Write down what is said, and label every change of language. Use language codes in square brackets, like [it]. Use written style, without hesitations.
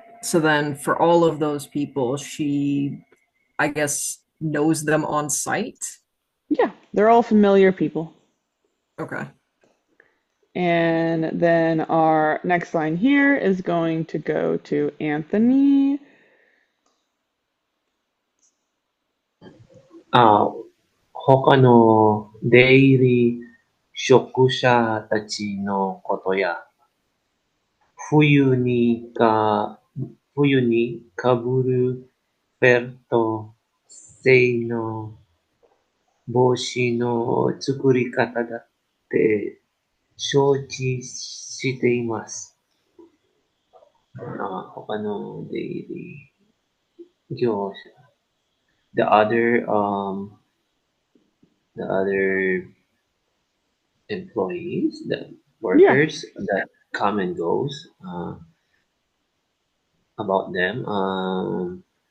[en] So then for all of those people, she, I guess, knows them on site. Yeah, they're all familiar people. Okay. And then our next line here is going to go to Anthony. [ja] あ、他の出入り職者たちのことや、冬にか、冬にかぶるフェルト製の帽子の作り方だって承知しています。他の出入り業者 [en] the other employees, the Yeah, workers that come and goes about them.